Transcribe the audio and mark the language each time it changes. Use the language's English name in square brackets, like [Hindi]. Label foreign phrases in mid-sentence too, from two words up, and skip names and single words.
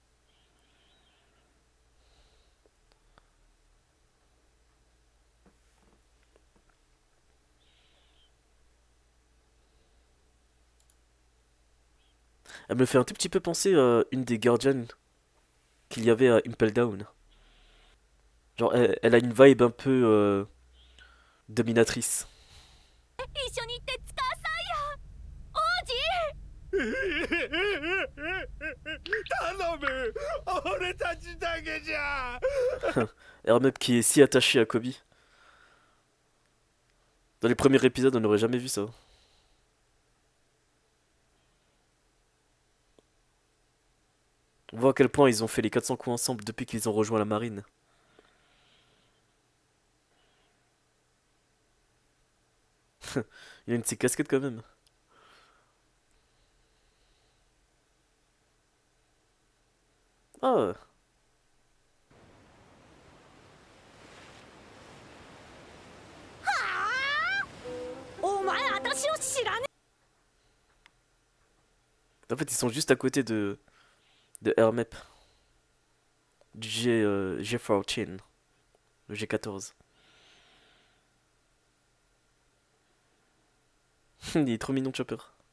[French] Elle me fait un tout petit peu penser à une des Guardians qu'il y avait à Impel Down. Genre, elle a une vibe un peu dominatrice. [Japanese] 一緒に行って使わさいよ、王子。頼む、俺たちだけじゃ。 [French] Hermep qui est si attaché à Kobe. Dans les premiers épisodes, on n'aurait jamais vu ça. On voit à quel point ils ont fait les 400 coups ensemble depuis qu'ils ont rejoint la marine. Il a une de ses casquettes quand même. Ah, [Japanese] お前私を知らね [French] en fait ils sont juste à côté de Hermep. Du G14. Le G14. Il est trop mignon Chopper.